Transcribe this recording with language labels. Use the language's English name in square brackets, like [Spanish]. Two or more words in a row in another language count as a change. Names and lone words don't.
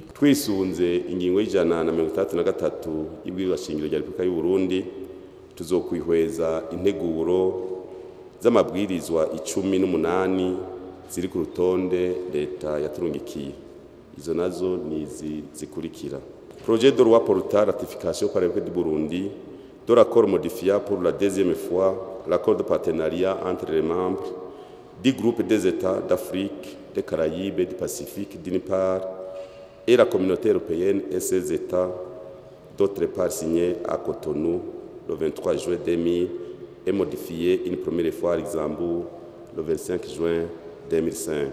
[Rundi] Twisunze ingingo y'133 y'ibwirizwa shingiro rya Republika y'u Burundi tuzokwihweza integuro z'amabwirizwa 18 ziri ku rutonde leta yaturungikiye. Izo nazo nizi zikurikira: [French] Projet de loi portant ratification par le République du Burundi de l'accord modifié pour la deuxième fois l'accord de partenariat entre les membres du groupe des États d'Afrique, des Caraïbes et du Pacifique d'une part et la communauté européenne et ses États d'autre part, signé à Cotonou le 23 juin 2000 et modifié une première fois à Luxembourg le 25 juin 2005.